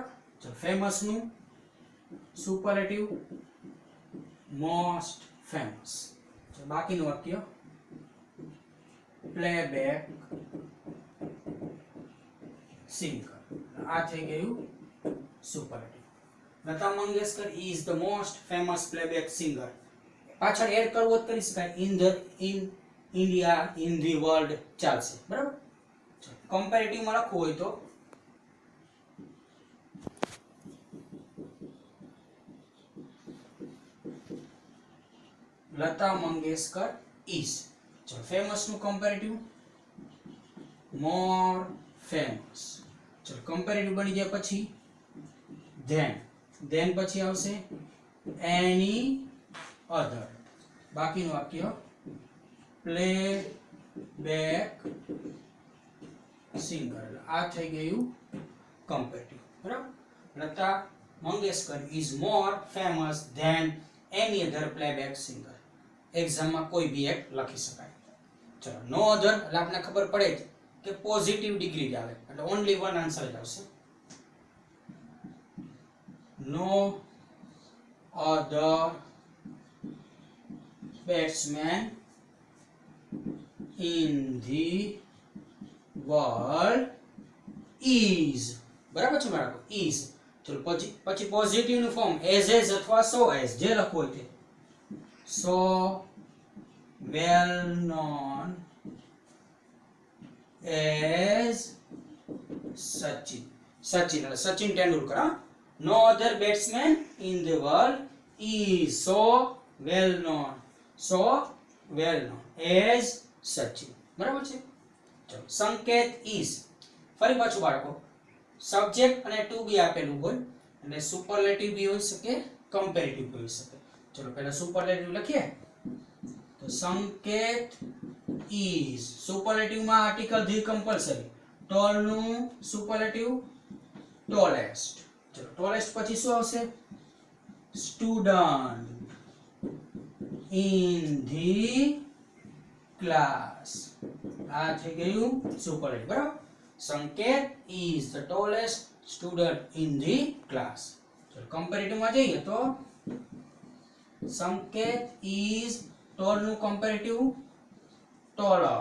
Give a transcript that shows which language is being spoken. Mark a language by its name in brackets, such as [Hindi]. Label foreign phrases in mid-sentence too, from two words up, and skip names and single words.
[Gujarati] જો ફેમસ નું સુપરલેટિવ [English] most famous. [Gujarati] બાકીનું વાક્ય [English] playback singer. [Gujarati] આ થઈ ગયું સુપરલેટિવ. [English] લતા મંગેશકર is the most famous playback singer. [Gujarati] પાછળ એડ કરવો જ કરી શકાય. [English] in India, in the world [Gujarati] ચાલશે, બરાબર. કમ્પેરેટિવ માં લખવું હોય તો લતા મંગેશકર is. ચલો ફેમસ નું કમ્પેરેટિવ [English] more famous. [Gujarati] ચલો કમ્પેરેટિવ બની જાય પછી then પછી આવશે [English] any other. [Gujarati] બાકીનું વાક્ય [English] play back singer. [Gujarati] આ થઈ ગયું કમ્પેરેટિવ, બરાબર. [English] લતા મંગેશકર is more famous than any other playback singer. [Gujarati] એક્ઝામમાં કોઈ બી એક લખી શકાય. ચલો [English] no other [Gujarati] એટલે આપણને ખબર પડે જ કે [English] positive degree [Gujarati] જ આવે એટલે [English] only one answer [Gujarati] જ આવશે. [English] no other batsman in the world is. [Gujarati] બરાબર છે બાળકો, is. ચલો પછી પોઝિટિવ નું ફોર્મ એઝ અથવા [English] so as, [Gujarati] જે લખવું હોય તે. [English] so well known as Sachin. [Gujarati] Sachin એટલે સચિન તેંડુલકર. [English] no other batsman in the world is so well known as Sachin, [Gujarati] બરાબર છે. ચલો સંકેત is. ફરી પાછું બાળકો સબ્જેક્ટ અને [English] to be [Gujarati] આપેલું હોય એટલે સુપરલેટિવ બી હોઈ શકે, કમ્પેરેટિવ બી હોઈ શકે. ચલો પહેલા સુપરલેટિવ લખીએ તો સંકેત is. સુપરલેટિવ માં [English] article the [Gujarati] કમ્પલસરી. ટોલ નું સુપરલેટિવ ટોલેસ્ટ. ચલો ટોલેસ્ટ પછી શું આવશે? [English] student in the class. [Gujarati] આ થઈ ગયું સુપરલેટિવ, બરાબર. [English] સંકેત is the tallest student in the class. [Gujarati] ચલો કમ્પેરેટિવ માં જઈએ તો સંકેત [English] is tall [Gujarati] નું કમ્પેરેટિવ taller.